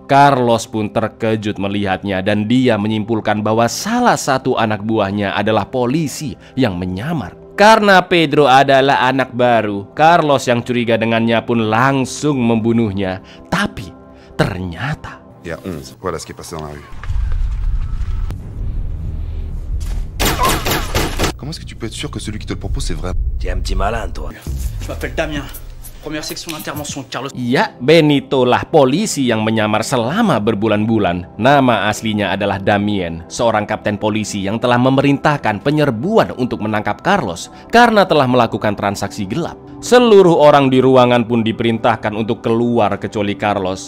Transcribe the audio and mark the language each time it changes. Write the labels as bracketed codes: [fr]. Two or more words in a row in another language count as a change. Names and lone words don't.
[id] Carlos pun terkejut melihatnya dan dia menyimpulkan bahwa salah satu anak buahnya adalah polisi yang menyamar. Karena Pedro adalah anak baru, Carlos yang curiga dengannya pun langsung membunuhnya. Tapi ternyata [fr] Il y a 11. Voilà ce qui est passé dans la rue. Comment est-ce que tu peux être sûr que celui qui te le propose c'est vrai? T'es un petit malin, toi. Je m'appelle Damien. Première section d'intervention, Carlos. [id] Ya, Benito lah polisi yang menyamar selama berbulan-bulan. Nama aslinya adalah Damien, seorang kapten polisi yang telah memerintahkan penyerbuan untuk menangkap Carlos karena telah melakukan transaksi gelap. Seluruh orang di ruangan pun diperintahkan untuk keluar kecuali Carlos.